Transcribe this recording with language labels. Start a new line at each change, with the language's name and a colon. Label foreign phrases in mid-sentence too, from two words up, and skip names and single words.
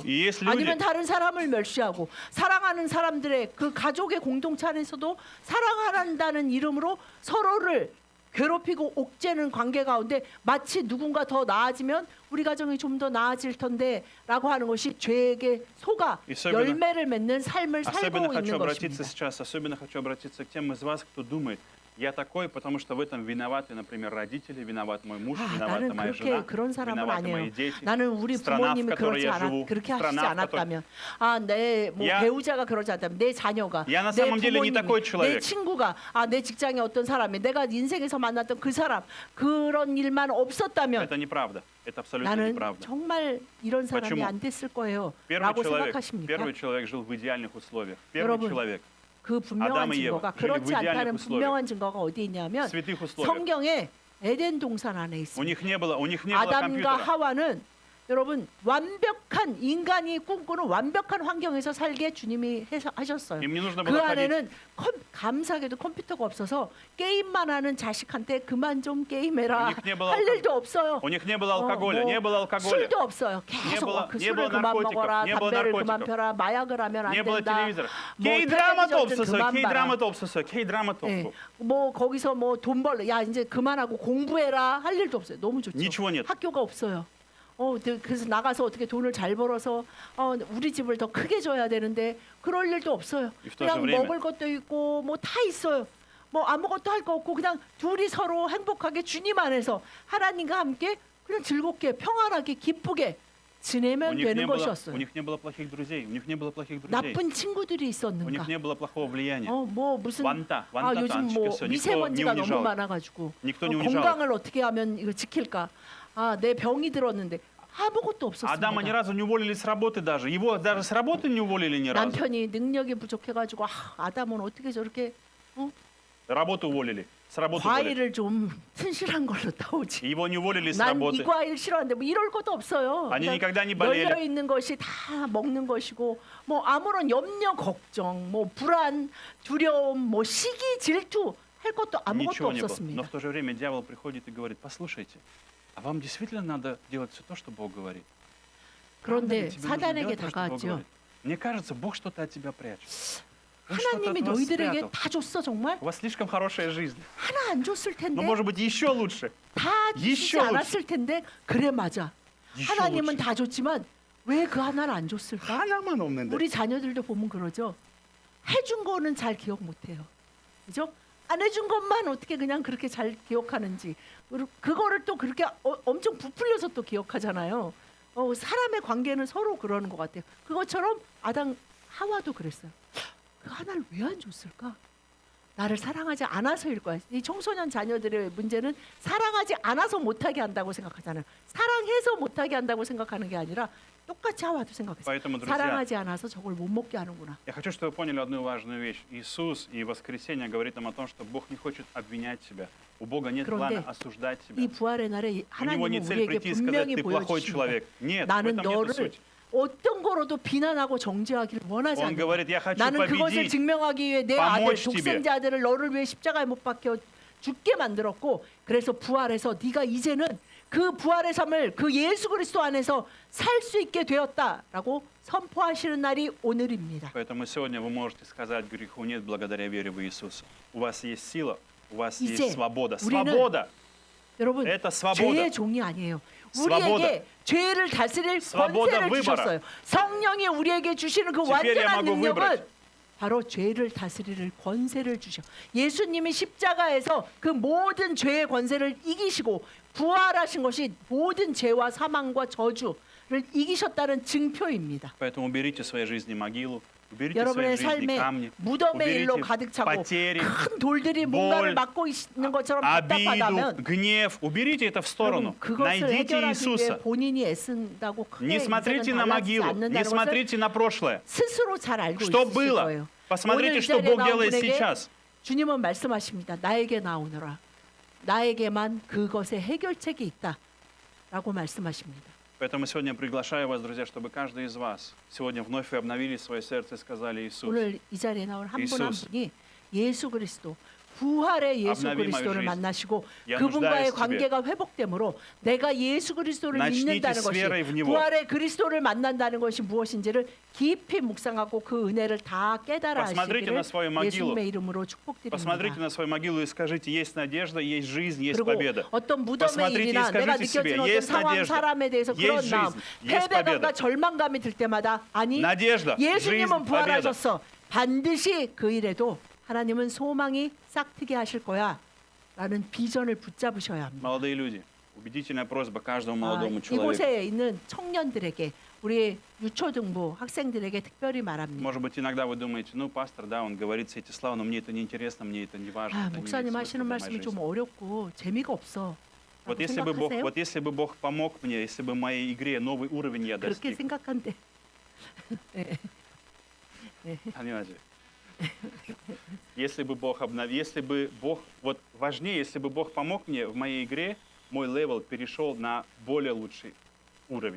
Russian: И есть люди,
Korean: 아니면 다른 사람을 멸시하고 사랑하는 사람들의 그 가족의 공동체 안에서도 사랑한다는 이름으로 서로를 괴롭히고 옥죄는 관계 가운데 마치 누군가 더 나아지면 우리 가정이 좀 더 나아질 텐데 라고 하는 것이 죄에게 속아
Russian: особенно-
Korean: 열매를 맺는 삶을
Russian: особенно
Korean: 살고
Russian: хочу
Korean: 있는
Russian: обратиться
Korean: 것입니다.
Russian: сейчас, особенно хочу обратиться к тем из вас, кто думает, я такой, потому что в этом виноваты, например, родители, виноват мой муж,
Korean: 아,
Russian: виновата
Korean: 나는
Russian: моя
Korean: 그렇게
Russian: жена,
Korean: 그런 사람은
Russian: виноваты
Korean: 아니에요.
Russian: мои дети,
Korean: 나는 우리
Russian: страна, в
Korean: 부모님이
Russian: которой
Korean: 그렇지
Russian: я
Korean: 않았,
Russian: живу,
Korean: 그렇게 하시지
Russian: страна, в которой...
Korean: 않았다면, 내 뭐
Russian: Я-
Korean: 배우자가 그러지 않다면, 내 자녀가,
Russian: Я на
Korean: 내
Russian: самом деле не
Korean: 부모님이,
Russian: такой
Korean: 내
Russian: человек.
Korean: 친구가, 내 직장에 어떤 사람이, 내가 인생에서 만났던 그 사람, 그런 일만 없었다면
Russian: Это неправда, это абсолютно
Korean: 나는
Russian: неправда.
Korean: 정말 이런 사람이
Russian: Почему?
Korean: 안 됐을 거예요.
Russian: Первый
Korean: 라고
Russian: человек,
Korean: 생각하십니까?
Russian: первый человек жил в идеальных условиях. Первый
Korean: 여러분,
Russian: человек
Korean: 그 분명한 아담 이 증거가 예와
Russian: жили в
Korean: 그렇지 않다는
Russian: идеальных
Korean: 분명한 증거가 어디 있냐면
Russian: в святых условиях.
Korean: 성경에 에덴 동산 안에
Russian: У
Korean: 있습니다.
Russian: них не было
Korean: 아담과
Russian: компьютера.
Korean: 하와는 여러분 완벽한 인간이 꿈꾸는 완벽한 환경에서 살게 주님이 하셨어요.
Russian: Им не нужно
Korean: 그
Russian: было ходить.
Korean: 안에는 감사하게도 컴퓨터가 없어서 게임만 하는 자식한테 그만 좀 게임해라
Russian: У них не было
Korean: 할 일도 없어요.
Russian: У них не было алкоголя,
Korean: 뭐
Russian: не было алкоголя.
Korean: 술도 없어요. 계속
Russian: было-
Korean: 그
Russian: не
Korean: 술을
Russian: было
Korean: 그만
Russian: наркотиков,
Korean: 먹어라,
Russian: не было
Korean: 담배를 그만
Russian: наркотиков.
Korean: 펴라, 마약을 하면 안
Russian: Не было
Korean: 된다.
Russian: телевизора.
Korean: 뭐 Кей-драма도 텔레비전도 없었어요. 그만 봐라. Кей-драма도 없었어요. Кей-драма도 예, 없고. 뭐 거기서 뭐 돈 벌, 야 이제 그만하고 공부해라 할 일도 없어요. 너무 좋죠.
Russian: Ничего нет.
Korean: 학교가 없어요. 그래서 나가서 어떻게 돈을 잘 벌어서 우리 집을 더 크게 줘야 되는데 그럴 일도 없어요.
Russian: И в то же
Korean: 그냥
Russian: время-
Korean: 먹을 것도 있고 뭐 다 있어요. 뭐 아무것도 할 거 없고 그냥 둘이 서로 행복하게 주님 안에서 하나님과 함께 그냥 즐겁게 평안하게 기쁘게
Russian: У
Korean: 지내면
Russian: них
Korean: 되는
Russian: не было,
Korean: 것이었어요.
Russian: у них не было плохих друзей. У них не было плохих друзей.
Korean: 나쁜 친구들이
Russian: У
Korean: 있었는가?
Russian: них не было плохого влияния.
Korean: 뭐 무슨 완타, 완타 요즘 뭐
Russian: танчиков, всё. Никто не
Korean: 미세먼지가 너무
Russian: унижал.
Korean: 많아가지고
Russian: Никто не унижал.
Korean: 건강을 어떻게 하면 이거 지킬까? 내 병이 들었는데 아무것도
Russian: Адама ни
Korean: 없었습니다.
Russian: разу не уволили с работы даже. Его даже с работы не уволили ни разу.
Korean: 남편이 능력이 부족해가지고 아담은 어떻게 저렇게
Russian: Работу уволили. С работы уволили.
Korean: 과일을 좀 튼실한 걸로 따오지.
Russian: Его не уволили с
Korean: 난 이
Russian: работы.
Korean: 과일 싫어하는데 뭐 이럴 것도 없어요. 아니, 그냥
Russian: никогда не болели.
Korean: 널려 있는 것이 다 먹는 것이고 뭐 아무런 염려, 걱정, 뭐 불안, 두려움, 뭐 시기, 질투 할 것도 아무것도
Russian: Ничего не было. Но
Korean: 없었습니다.
Russian: в то же время дьявол приходит и говорит, послушайте, а вам действительно надо делать все то, что Бог говорит? Правда ли
Korean: 그런데
Russian: тебе нужно
Korean: 사단에게
Russian: делать то, что Бог
Korean: 다가왔죠.
Russian: говорит? Мне кажется, Бог что-то от тебя прячет. Он что-то
Korean: 하나님이
Russian: от вас
Korean: 너희들에게
Russian: спрятал.
Korean: 다 줬어 정말?
Russian: У вас слишком хорошая жизнь.
Korean: 하나 안 줬을 텐데
Russian: Но может быть еще лучше.
Korean: 다 주지
Russian: еще
Korean: 않았을 텐데 그래 맞아.
Russian: еще
Korean: 하나님은
Russian: лучше.
Korean: 다 줬지만 왜 그 하나를 안 줬을까? 하나만 없는데. 우리 자녀들도 보면 그러죠. 해준 거는 잘 기억 못해요. 그죠? 안 해준 것만 어떻게 그냥 그렇게 잘 기억하는지. 그리고 그거를 또 그렇게 엄청 부풀려서 또 기억하잖아요. 사람의 관계는 서로 그러는 것 같아요. 그것처럼 아담 하와도 그랬어요. 그 하나를 왜 안 줬을까? 나를 사랑하지 않아서일 거야. 이 청소년 자녀들의 문제는 사랑하지 않아서 못하게 한다고 생각하잖아요. 사랑해서 못하게 한다고 생각하는 게 아니라 똑같이 하와도 생각했어요.
Russian: Поэтому, друзья,
Korean: 사랑하지 않아서 저걸 못 먹게 하는구나.
Russian: я хочу, чтобы вы поняли одну важную вещь. Иисус и воскресенье говорит нам о том, что Бог не хочет обвинять себя. У Бога нет
Korean: 그런데
Russian: плана осуждать
Korean: 이
Russian: себя.
Korean: 부활의 날에
Russian: У него не
Korean: 하나님은
Russian: цель
Korean: 우리에게
Russian: прийти и сказать,
Korean: 분명히
Russian: ты плохой
Korean: 보여주십니다.
Russian: человек. Нет, в
Korean: 나는
Russian: этом нет
Korean: 너를
Russian: суть.
Korean: 어떤 거로도 비난하고 정죄하기를 원하지
Russian: Он
Korean: 않는다.
Russian: говорит, я хочу
Korean: 나는 그것을
Russian: победить.
Korean: 증명하기 위해 내 아들,
Russian: помочь тебе.
Korean: 독생자 아들을 너를 위해 십자가에 못 박혀 죽게 만들었고, 그래서 부활해서 네가 이제는 그 부활의 삶을 그 예수 그리스도 안에서 살 수 있게 되었다라고 선포하시는 날이 오늘입니다.
Russian: Поэтому сегодня вы можете сказать, греху нет благодаря вере в Иисуса. У вас есть сила, у вас
Korean: 이제
Russian: есть свобода.
Korean: 우리는
Russian: Свобода!
Korean: 여러분,
Russian: Это свобода.
Korean: 죄의 종이 아니에요.
Russian: Свобода.
Korean: 우리에게 죄를 다스릴
Russian: Свобода
Korean: 권세를
Russian: выбора.
Korean: 주셨어요. 성령이 우리에게 주시는 그
Russian: Теперь я
Korean: 완전한
Russian: могу
Korean: 능력은
Russian: выбрать.
Korean: 바로 죄를 다스릴 권세를 주셔. 예수님이 십자가에서 그 모든 죄의 권세를 이기시고 부활하신 것이 모든 죄와 사망과 저주를 이기셨다는 증표입니다.
Russian: Поэтому уберите в своей жизни могилу, уберите в
Korean: 여러분의
Russian: своей жизни
Korean: 삶에
Russian: камни,
Korean: 무덤의 일로
Russian: уберите
Korean: 가득 차고
Russian: потери,
Korean: 큰 돌들이 뭔가를
Russian: боль,
Korean: 막고 있는 것처럼
Russian: обиду,
Korean: 답답하다면
Russian: гнев. Уберите это в сторону.
Korean: 여러분, 그것을
Russian: Найдите
Korean: 해결하기 위해
Russian: Иисуса.
Korean: 본인이 애쓴다고
Russian: Не
Korean: 크게
Russian: смотрите
Korean: 인생은
Russian: на
Korean: 달라지지
Russian: могилу, не
Korean: 않는다는 것을
Russian: смотрите на прошлое.
Korean: 스스로 잘 알고
Russian: Что
Korean: 있으실
Russian: было?
Korean: 거예요.
Russian: Посмотрите,
Korean: 오늘 이
Russian: что
Korean: 자리에
Russian: Бог
Korean: 나온
Russian: делает
Korean: 분에게
Russian: сейчас.
Korean: 주님은 말씀하십니다. 나에게 나오너라. 나에게만 그것의 해결책이 있다라고 말씀하십니다.
Russian: Поэтому сегодня приглашаю вас, друзья, чтобы каждый из вас сегодня вновь вы обновили свое сердце и сказали Иисус.
Korean: 오늘 이 자리에 나온 한 분 한 이수스. 분이 예수 그리스도 부활의 예수
Russian: Обнови
Korean: 그리스도를
Russian: мою жизнь.
Korean: 만나시고
Russian: Я
Korean: 그분과의
Russian: нуждаюсь в тебе.
Korean: 관계가 회복되므로 내가 예수 그리스도를
Russian: Начните
Korean: 믿는다는
Russian: с
Korean: 것이
Russian: верой в Него.
Korean: 부활의 그리스도를 만난다는 것이 무엇인지를 깊이 묵상하고 그 은혜를 다 깨달아
Russian: Посмотрите на
Korean: 하시기를
Russian: свою могилу.
Korean: 예수님의 이름으로 축복드립니다.
Russian: Посмотрите на свою могилу и скажите, есть надежда, есть жизнь, есть
Korean: 그리고
Russian: победа.
Korean: 어떤 무덤의
Russian: Посмотрите и
Korean: 일이나 내가
Russian: скажите себе,
Korean: 느껴지는 어떤
Russian: есть
Korean: 상황,
Russian: надежда,
Korean: 사람에 대해서 그런
Russian: есть
Korean: 마음,
Russian: жизнь, есть
Korean: 패배감과
Russian: победа.
Korean: 절망감이 들 때마다 아니
Russian: Надежда, жизнь,
Korean: 예수님은
Russian: победа.
Korean: 부활하셨어. 반드시 그 일에도 하나님은 소망이 싹트게 하실 거야 라는 비전을 붙잡으셔야 합니다.
Russian: Молодые люди, убедительная просьба каждому
Korean: 아,
Russian: молодому человеку.
Korean: 이곳에 있는 청년들에게 우리 유초등부 학생들에게 특별히 말합니다.
Russian: Может быть, иногда вы думаете, ну, пастор, да, он говорит все эти слова, но мне это не интересно, мне это не важно.
Korean: 아,
Russian: это не
Korean: 목사님
Russian: имеет
Korean: 하시는
Russian: смысла для
Korean: 말씀이
Russian: моей
Korean: 좀
Russian: жизни.
Korean: 어렵고 재미가 없어.
Russian: Вот
Korean: 라고
Russian: если бы Бог помог мне, если бы в моей игре новый уровень я
Korean: 그렇게
Russian: достиг.
Korean: 생각한데
Russian: Понимаете? Если бы Бог вот важнее, если бы Бог помог мне в моей игре, мой левел перешел на более лучший уровень.